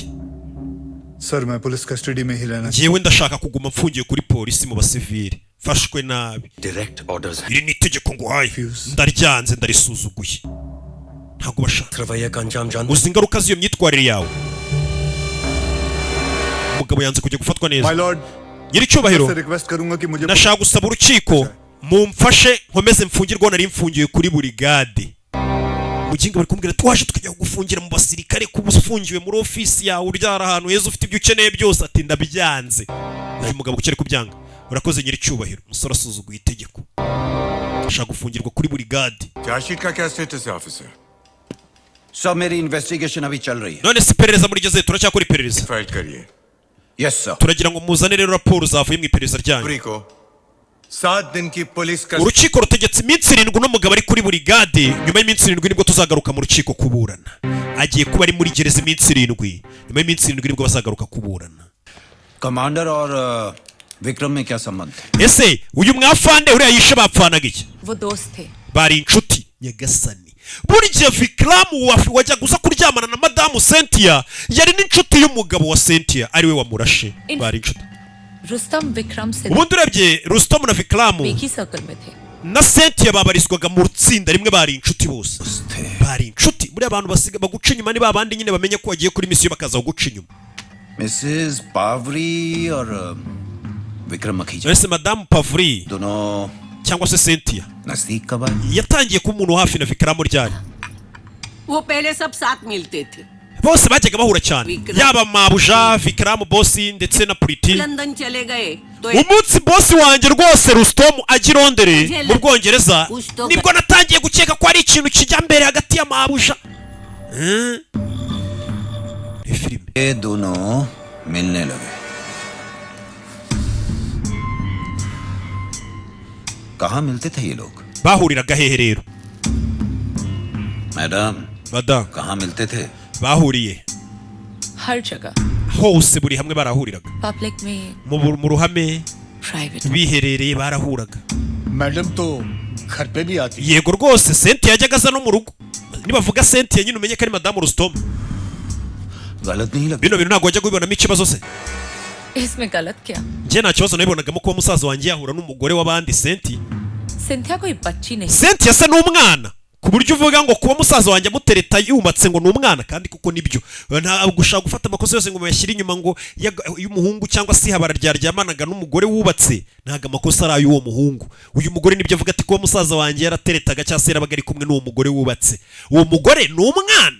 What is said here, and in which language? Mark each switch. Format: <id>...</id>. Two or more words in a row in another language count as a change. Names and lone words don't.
<hi>सर मैं</hi> <en>police custody</en> <hi>में ही रहना</hi> <rw>njyewe ndashaka kuguma mfungiye kuri polisi mu basivili fashwe nabi</rw> <en>direct orders</en> <rw>iri ni itegeko nguhaye ndaryanze ndarisuzuguye ntabwo bashaka</rw> <hi>रवैया का अंजाम जानते</hi> <rw>uzi ingaruka z'iyo myitwarire yawe umugabo yanze kujya gufatwa neza</rw> <en>my lord</en> <rw>nyiricyubahiro</rw> <hi>से रिक्वेस्ट करूंगा कि मुझे</hi> <rw>ndashaka gusaba urukiko mumfashe nkomeze mfungirwa nari mfungiwe kuri burigade muginga bari kumbwira ati waje tukajya kugufungira mu basirikare kuba ufungiwe muri ofisi yawe uryara ahantu heza ufite ibyo ukeneye byose ati ndabyanze uyu mugabo kucyari kubyanga urakoze nyiricyubahiro umusore asuzuguye itegeko ashaka gufungirwa kuri burigade</rw> <hi>चार्जशीट का क्या स्टेटस है ऑफिसर सर मेरी इन्वेस्टिगेशन अभी चल रही है</hi> <rw>none si iperereza muri geze turacyakora iperereza</rw> <hi>फाइल करिए</hi> <en>yes sir</en> <rw>turagira ngo muzane rero raporo zavuye mu iperereza ryanyu</rw> <hi>फ्री को 7 दिन की पुलिस का</hi> <rw>urukiko rutegetse iminsi 7 n'umugabo ari kuri burigade nyuma y'iminsi 7 nibwo tuzagaruka mu rukiko kuburana agiye kuba ari muri gereza iminsi 7 nyuma y'iminsi 7 nibwo bazagaruka kuburana</rw> <hi>कमांडर और विक्रम में क्या संबंध है</hi> <rw>ese uyu mwafande uriya yishe bapfanaga iki</rw> <hi>वो दोस्त थे</hi> <rw>bari inshuti nyagasani burya Vikram wajya gusa kuryamana na madamu Cynthia yari n'inshuti y'umugabo wa Cynthia ariwe wamurashe bari inshuti</rw> <hi>रुस्तम विक्रम से</hi> <rw>ubundi urebye Rustom na Vikram</rw> <hi>एक ही सर्कल में थे</hi> <rw>na Cynthia babarizwaga mu rutsinda rimwe bari inshuti bose bari inshuti muri abantu basiga baguca inyuma ni babandi nyine bamenye ko wagiye kuri misiyo bakaza guca inyuma</rw> <hi>मिसेस पावरी और विक्रम मखीजा</hi> <rw>ese madamu Pavri</rw> <hi>दोनों</hi> <rw>cyangwa se Cynthia</rw> <hi>नजदीक कब आए</hi> <rw>yatangiye kuba umuntu hafi na Vikram ryari</rw> <hi>वो पहले सब साथ मिलते थे</hi> <rw>bose bajyaga bahura cyane Vikram. yaba mabuja Vikram bosi ndetse na Priti</rw> <hi>लंदन चले गए तो</hi> <rw>umunsi bosi wanjye rwose Rustom ajya i Londres mu Bwongereza nibwo natangiye gukeka ko ari ikintu kijya mbere hagati ya mabuja filime</rw> <hi>ये दोनों मिलने लगे कहाँ मिलते थे ये लोग</hi> <rw>bahuriraga hehe rero</rw> <hi>मैडम</hi> <rw>madam</rw> <hi>कहाँ मिलते थे</hi> <rw>bahuriye</rw> <hi>हर जगह</hi> <rw>hose buri hamwe barahuriraga</rw> <hi>पब्लिक में</hi> <rw>mu ruhame</rw> <hi>प्राइवेट</hi> <rw>biherereye barahuraga</rw> <hi>मैडम तो घर पे भी आती</hi> <rw>yego rwose Cynthia yajyaga aza no mu rugo nibavuga Cynthia nyine umenye ko ari madamu Rustom</rw> <hi>गलत नहीं लगता</hi> <rw>bino bintu ntabwo wajya kubibonamo ikibazo se</rw> <hi>इसमें गलत क्या</hi> <rw>njye nta kibazo nabibonagamo kuba musaza wanjye yahura n'umugore w'abandi Cynthia</rw> <hi>सिंथिया कोई बच्ची नहीं</hi> <rw>Cynthia se n'umwana ku buryo uvuga ngo kuba musaza wanjye amutereta yubatse ngo ni umwana kandi kuko nibyo ntabwo ushaka gufata amakosa yose ngo muyashyire inyuma ngo y'umuhungu cyangwa se habara ryaryamanaga n'umugore wubatse ntabwo amakosa ari ay'uwo muhungu uyu mugore nibyo avuga ati kuba musaza wanjye yarateretaga cyangwa se yarabaga ari kumwe n'uwo mugore wubatse uwo mugore ni umwana</rw>